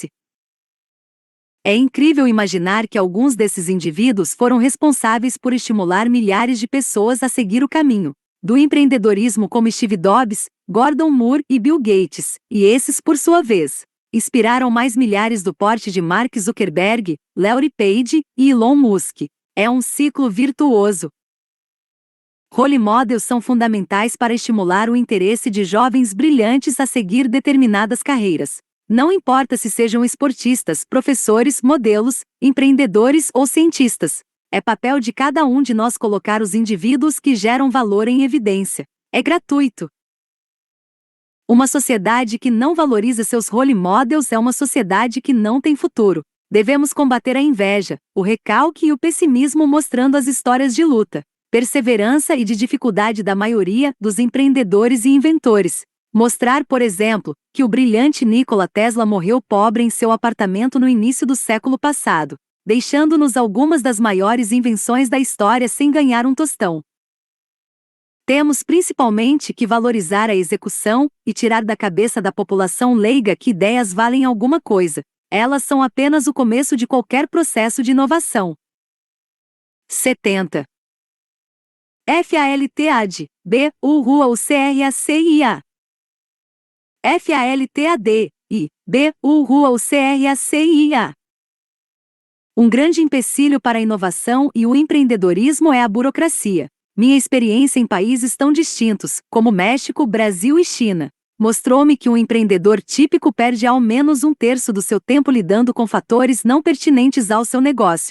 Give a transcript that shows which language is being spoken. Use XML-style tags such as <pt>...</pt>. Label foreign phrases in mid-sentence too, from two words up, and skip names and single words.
<pt>É incrível imaginar que alguns desses indivíduos foram responsáveis por estimular milhares de pessoas a seguir o caminho do empreendedorismo, como Steve Jobs, Gordon Moore e Bill Gates, e esses, por sua vez, inspiraram mais milhares do porte de Mark Zuckerberg, Larry Page e Elon Musk. É um ciclo virtuoso.</pt> <en>Role models</en> <pt>são fundamentais para estimular o interesse de jovens brilhantes a seguir determinadas carreiras. Não importa se sejam esportistas, professores, modelos, empreendedores ou cientistas. É papel de cada um de nós colocar os indivíduos que geram valor em evidência. É gratuito. Uma sociedade que não valoriza seus</pt> <en>role models</en> <pt>é uma sociedade que não tem futuro. Devemos combater a inveja, o recalque e o pessimismo, mostrando as histórias de luta, perseverança e de dificuldade da maioria dos empreendedores e inventores. Mostrar, por exemplo, que o brilhante Nikola Tesla morreu pobre em seu apartamento no início do século passado, deixando-nos algumas das maiores invenções da história sem ganhar um tostão. Temos principalmente que valorizar a execução e tirar da cabeça da população leiga que ideias valem alguma coisa. Elas são apenas o começo de qualquer processo de inovação. 70. FALTAD, B, U, Rua, U, CRACIA. FALTAD, I, B, U, Rua, U, CRACIA. Um grande empecilho para a inovação e o empreendedorismo é a burocracia. Minha experiência em países tão distintos, como México, Brasil e China, mostrou-me que um empreendedor típico perde ao menos um terço do seu tempo lidando com fatores não pertinentes ao seu negócio.</pt>